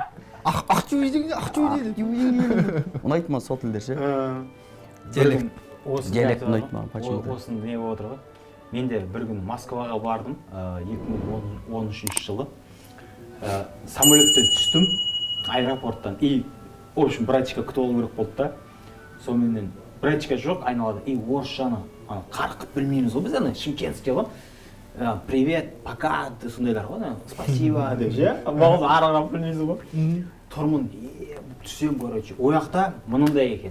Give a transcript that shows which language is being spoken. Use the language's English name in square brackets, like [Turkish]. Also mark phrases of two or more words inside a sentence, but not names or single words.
[Kazakh] Ақтөбе дейді. Ұнайды ма сол тілдер ше? Диалект ұнайды ма? Осыны не болып отыр ғой. Мен де бір күн Москваға бардым 2013 жылы. Самолеттен түстім аэропорттан. [Russian] И, в общем, [Kazakh] братчика күтіп алу керек болды да. Сонымен братчика жоқ айналада. И орысшаны қарқып білмейміз ғой біз ана Шымкентский ғой. [Russian] Привет, пока, [Kazakh] сондайлар ғой. Спасибо деп ше. Бағыз аралап білмейсіз ғой. Тұрмын, түсем, короче. Ояқта мұндай екен.